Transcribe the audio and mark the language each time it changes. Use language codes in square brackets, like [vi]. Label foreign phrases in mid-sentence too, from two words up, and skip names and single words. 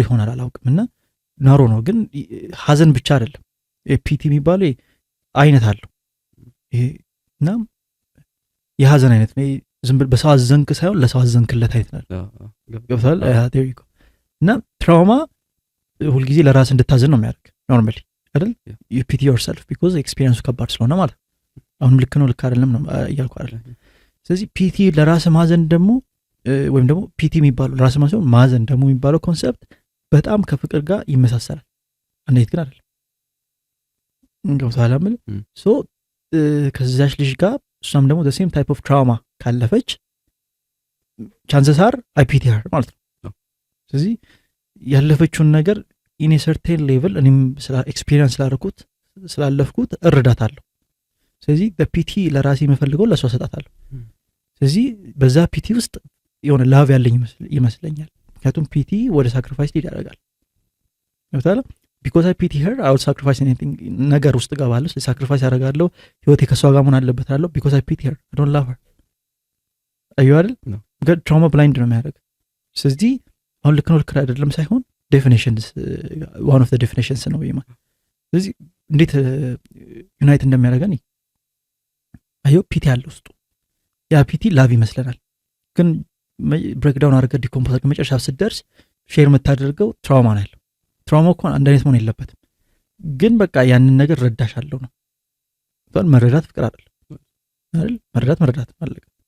[am] ይሆናል አላውቅም እና ናሮ ነው ግን ሀዘን ብቻ አይደለም ፒቲ የሚባለው አይነት አለው ይሄ እና የሀዘን አይነት ነው ዝም ብለህ በሰው አዘንክ ሳይሆን ለሰው አዘንክለት አይነት ነው ገብቶሃል እና ትራውማ ሁልጊዜ ለራስ እንድታዘን ነው የሚያደርግ ኖርማሊ አይደል [en] you pity yourself because experience [am] ከባድ ስለሆነ ማለት አሁንም ልክ ነው ልክ አይደለም ነው እያልኩ አይደል ስለዚህ ፒቲ ለራስ ማዘን ደግሞ ወይም ደግሞ ፒቲ የሚባለው ለራስ ማዘን ደግሞ የሚባለው ኮንሰፕት በጣም ከፍቅር ጋር ይመሳሰላል እንዴት ግን አይደለም ገብቶሃል አይደል ሶ ከዛች ልጅ ጋር እሷም ደግሞ [en] the same type of trauma [am] ካለፈች [en] chances are I pity her [am] ማለት ነው ስለዚህ ያለፈችውን ነገር [en] in a certain level [am] እኔም ኤክስፒሪየንስ ስላለፍኩት እረዳታለሁ ስለዚህ በፒቲ ለራሴ የምፈልገው ለሷ ሰጣታለሁ ስለዚህ በዛ ፒቲ ውስጥ የሆነ ላቭ ያለኝ ይመስለኛል ምክንያቱም ፒቲ ወደ ሳክሪፋይስ ይዳረጋል ገብቶሃል [en] because I pity her I will sacrifice anything [am] ነገር ውስጥ ገባለሁ ሳክሪፋይስ ያደርጋለሁ ህይወቴ ከሷ ጋር መሆን አለበት አለው [en] because I pity her I don't love her [am] አዩ አይደል ግን ትራውማ ብላይንድ ነው የሚያደርግ ስለዚህ አሁን ልክ ነው ልክ አይደለም ሳይሆን ዴፊኒሽንስ [en] one of the definitions [am] ነው ይማ ስለዚህ እንዴት ዩናይት እንደሚያደርገን አዩ ፒቲ አለ ውስጡ ያ ፒቲ ላቭ ይመስለናል ግን ብሬክዳውን አድርገህ ዲኮምፖዝ አድርገህ መጨረሻ ስትደርስ ሼር የምታደርገው ትራውማ ነው ያለው ትራውማ እኮ አንድ አይነት መሆን የለበትም ግን በቃ ያንን ነገር ረዳሻለሁ ነው መረዳት ፍቅር አይደል መረዳት ማለት